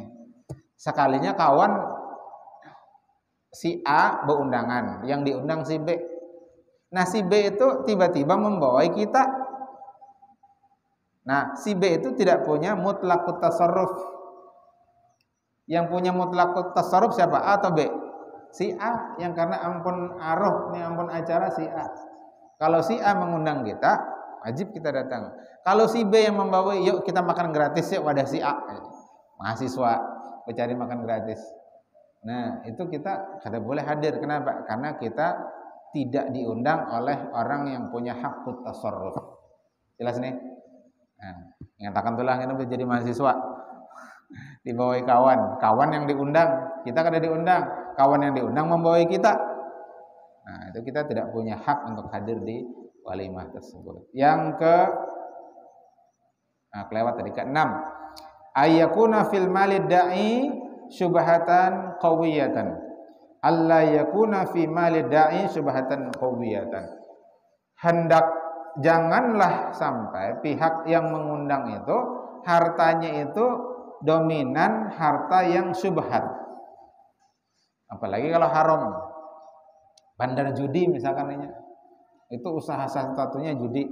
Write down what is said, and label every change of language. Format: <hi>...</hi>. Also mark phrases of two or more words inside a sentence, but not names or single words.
<bjn>Sekalinya kawan si A berundangan, yang diundang si B. Nah, si B itu tiba-tiba membawai kita.</bjn> <id>Nah, si B itu tidak punya</id> <ar>مطلق التصرف.</ar> <id>Yang punya</id> <ar>مطلق التصرف</ar> <id>siapa? A atau B? Si A,</id> <bjn>yang karena ampun aroh, nih ampun acara si A.</bjn> <id>Kalau si A mengundang kita, wajib kita datang.</id> <bjn>Kalau si B yang membawai, yuk kita makan gratis yuk wadah si A. Mahasiswa mencari makan gratis. Nah, itu kita kada boleh hadir.</bjn> <id>Kenapa? Karena kita tidak diundang oleh orang yang punya</id> <ar>حق التصرف.</ar> <id>Jelas nih?</id> <bjn>Nah, nyatakan tulang itu jadi mahasiswa. Dibawai kawan yang diundang, kita kada diundang.</bjn> <id>Kawan yang diundang membawai kita. Nah, itu kita tidak punya hak untuk hadir di walimah tersebut. Yang kelewat tadi ke-6.</id> <ar>أن يكون في مال الداعي شبهة قوية. ألا يكون في مال الداعي شبهة قوية.</ar> <id>Janganlah sampai pihak yang mengundang itu hartanya itu dominan harta yang syubhat. Apalagi kalau haram. Bandar judi misalkan itu usaha satu-satunya judi.</id>